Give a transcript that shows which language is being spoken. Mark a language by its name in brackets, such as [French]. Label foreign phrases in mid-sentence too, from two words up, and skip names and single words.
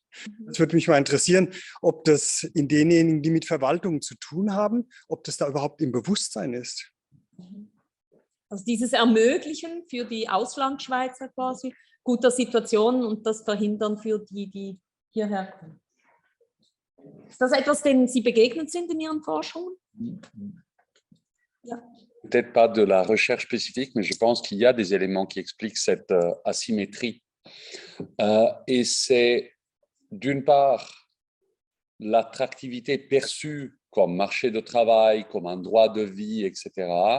[German] Es würde mich mal interessieren, ob das in denjenigen, die mit Verwaltung zu tun haben, ob das da überhaupt im Bewusstsein ist. Also dieses Ermöglichen für die Auslandschweizer quasi guter Situationen und das Verhindern für die, die hierher kommen. Ist das etwas, denen Sie begegnet sind in Ihren Forschungen? Ja. [French] Peut-être pas de la recherche spécifique, mais je pense qu'il y a des éléments qui expliquent cette asymétrie. Et c'est d'une part l'attractivité perçue comme marché de travail, comme un droit de vie, etc.